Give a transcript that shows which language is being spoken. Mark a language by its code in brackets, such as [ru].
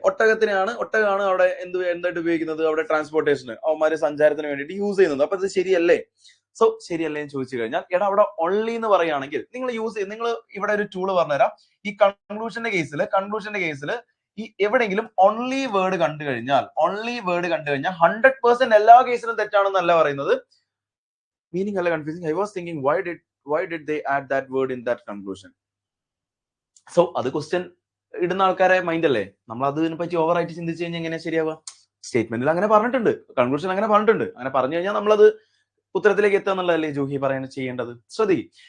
[ml] ഒട്ടകമാണ് അവിടെ എന്തായിട്ട് ഉപയോഗിക്കുന്നത്, അവിടെ ട്രാൻസ്പോർട്ടേഷന്, അവന്മാര് സഞ്ചാരത്തിന് വേണ്ടിയിട്ട് യൂസ് ചെയ്യുന്നത്. അപ്പൊ ഇത് ശരിയല്ലേ? സോ ശരിയല്ലേ എന്ന് ചോദിച്ചു കഴിഞ്ഞാൽ, അവിടെ ഓൺലി എന്ന് പറയുകയാണെങ്കിൽ നിങ്ങൾ ഇവിടെ ഒരു ടൂള് പറഞ്ഞുതരാം. ഈ കൺക്ലൂഷന്റെ കേസിൽ ഈ എവിടെയെങ്കിലും ഓൺലി വേർഡ് കണ്ടു കഴിഞ്ഞാൽ 100% എല്ലാ കേസിലും തെറ്റാണെന്നല്ല പറയുന്നത്. [en] Meaning അല്ല confusing. I was thinking why did they add that word in that conclusion? [ml] So അത് ക്വസ്റ്റ്യൻ ഇടുന്ന ആൾക്കാരെ മൈൻഡ് അല്ലേ, നമ്മൾ അതിനെ പറ്റി ഓവറായിട്ട് ചിന്തിച്ചു കഴിഞ്ഞാൽ എങ്ങനെയാ ശരിയാവുക? സ്റ്റേറ്റ്മെന്റിൽ അങ്ങനെ പറഞ്ഞിട്ടുണ്ട്, കൺക്ലൂഷൻ അങ്ങനെ പറഞ്ഞിട്ടുണ്ട്. അങ്ങനെ പറഞ്ഞു കഴിഞ്ഞാൽ നമ്മളത് ഉത്തരത്തിലേക്ക് എത്തുക എന്നുള്ളതല്ലേ ജൂഹി ചെയ്യേണ്ടത്. ശ്രദ്ധിക്കും.